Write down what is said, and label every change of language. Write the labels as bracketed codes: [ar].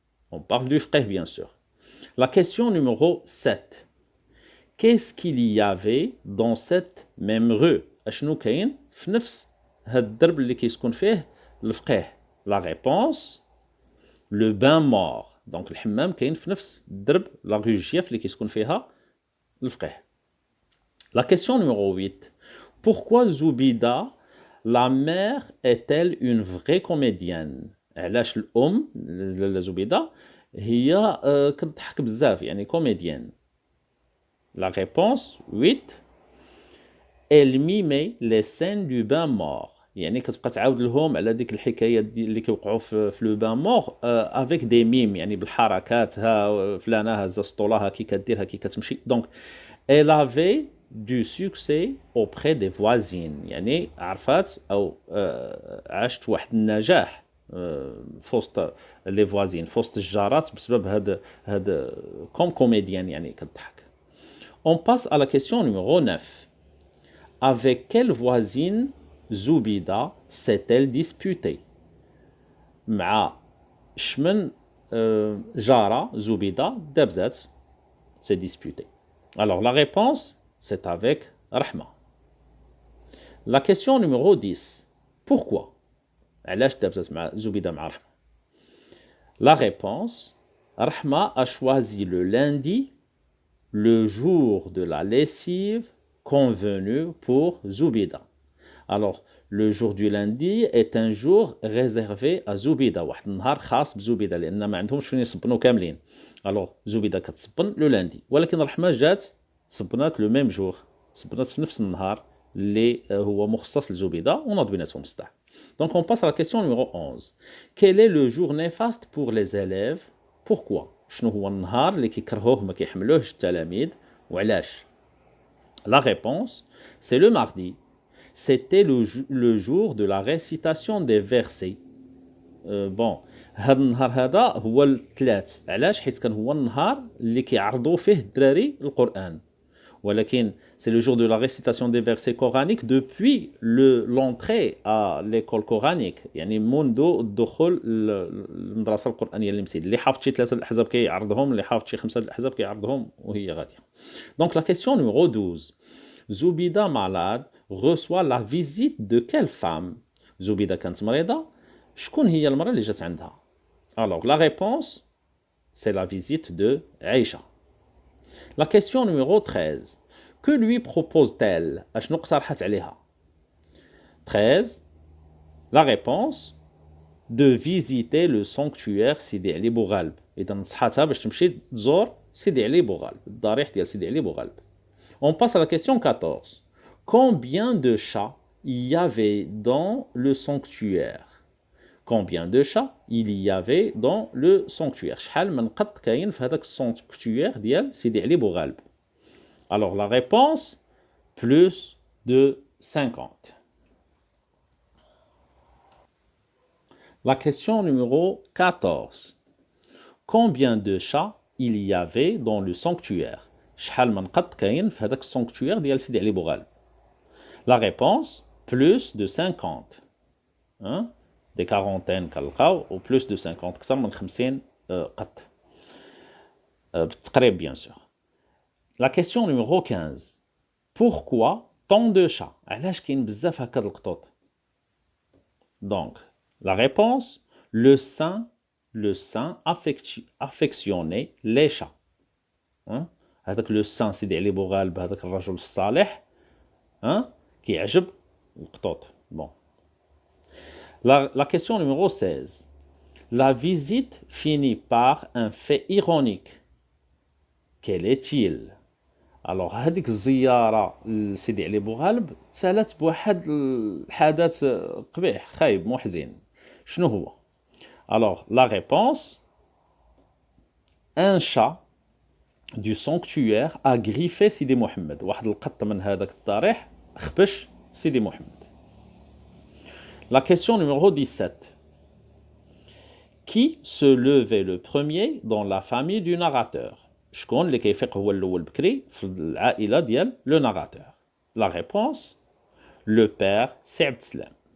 [fr] On parle du frère, bien sûr. La question numéro 7. Qu'est-ce qu'il y avait dans cette même rue? [ar] أشنو كاين في نفس هاد الدرب اللي كيسكن فيه الفقيه؟ [fr] La réponse, le bain mort. [ar] Donc الحمام كاين في نفس الدرب لا rue Gief اللي كيسكن فيها الفقيه. [fr] La question numéro 8. Pourquoi Zoubida, la mère, est-elle une vraie comédienne? [ar] علاش الأم زبيدة هي كتضحك بزاف، يعني comédienne. [fr] La réponse 8. Elle mimait les scènes du bain mort. [ar] يعني كتبقى تعاود لهم على ديك الحكايات اللي كيوقعوا في لو بان مور افيك دي ميم، يعني بالحركات، ها فلانه هزه سطولها كي كديرها كي كتمشي. دونك [fr] elle avait du succès auprès des voisines، [ar] يعني عرفات او عاشت واحد النجاح في وسط لي فوازين، في وسط الجارات، بسبب هاد كوم كوميديان، يعني كتضحك. [fr] On passe à la question numéro 9. Avec quelle voisine Zoubida s'est-elle disputée? [ar] مع شمن جارة زبيدة دابزات [fr] s'est disputée. Alors la réponse, c'est avec Rahma. La question numéro 10. Pourquoi? [ar] علاش دابزات مع زبيدة مع رحمة؟ [fr] La réponse, Rahma a choisi le lundi, le jour de la lessive convenu pour Zoubida. Alors, le jour du lundi est un jour réservé à Zoubida. [ar] واحد النهار خاص بزوبيدة لأن ما عندهمش فين يصبنوا كاملين. Alors, زوبيدة كتصبن لو lundi، ولكن رحمة جات صبنات لو ميم جور، صبنات في نفس النهار اللي هو مخصص للزبيدة ونوض بيناتهم الصداع. [fr] Donc on passe à la question numéro 11. Quel est le jour néfaste pour les élèves? Pourquoi? [ar] شنو هو النهار اللي كيكرهوه ما كيحملوهش التلاميذ وعلاش؟ [fr] La réponse, c'est le mardi. C'était le jour de la récitation des versets. [ar] بون هذا النهار هذا هو الثلاث. علاش؟ حيت كان هو النهار اللي كيعرضوا فيه الدراري القرآن. [fr] ولكن c'est le jour de la récitation des versets coraniques depuis l'entrée à l'école coranique. [ar] يعني منذ الدخول للمدرسة القرآنية للمسجد. اللي حافظ شي 3 الأحزاب كيعرضهم، اللي حافظ شي 5 الأحزاب كيعرضهم وهي غادية. [fr] Donc la question numéro 12. Zoubida malade reçoit la visite de quelle femme? [ar] Zoubida كانت مريضة. شكون هي المرأة اللي جات عندها؟ [fr] Alors la réponse c'est la visite de Aïcha. La question numéro 13. Que lui propose-t-elle? [ar] أشنو اقترحت عليها؟ 13. [fr] La réponse de visiter le sanctuaire Sidi Ali Bougalb. [ar] إذا نصحتها باش تمشي تزور سيدي علي بوغالب، الضريح ديال سيدي علي بوغالب. [fr] On passe à la question 14. Combien de chats il y avait dans le sanctuaire? Combien de chats il y avait dans le sanctuaire? [ar] شحال من قط كاين في هذاك السانكتوير ديال سيدي علي بوغالب؟ [fr] Alors la réponse, plus de 50. La question numéro 14. Combien de chats il y avait dans le sanctuaire? [ar] شحال من قط كاين في هذاك السانكتوير ديال سيدي علي بوغالب؟ [fr] La réponse, plus de 50. Hein? Des quarantaines [ar] كنلقاو [fr] ou plus de 50 [ar] أكثر من 50 قط. [fr] بالتقريب bien sûr. La question numéro 15. Pourquoi tant de chats? [ar] علاش كاين بزاف هكا د القطوط؟ [fr] Donc, la réponse, le saint affectionnait les chats. Hein? [ar] هذاك لو سان سيدي علي بوغالب، هذاك الرجل الصالح كيعجب القطوط. [fr] Bon. La question numéro 16. La visite finit par un fait ironique. Quel est-il? [ar] Alors هذيك الزيارة لسيدي علي بوغالب تسالت بواحد الحدث قبيح خايب محزن. شنو هو؟ [fr] Alors la réponse, un chat du sanctuaire a griffé Sidi Mohammed. [ar] واحد القط من هذاك الضريح خبش سيدي محمد. [fr] La question numéro 17. Qui se levait le premier dans la famille du narrateur? [ar] شكون اللي كيفيق هو الأول بكري في العائلة ديال لو ناراتور؟ [fr] La réponse, le père c'est Abdeslam.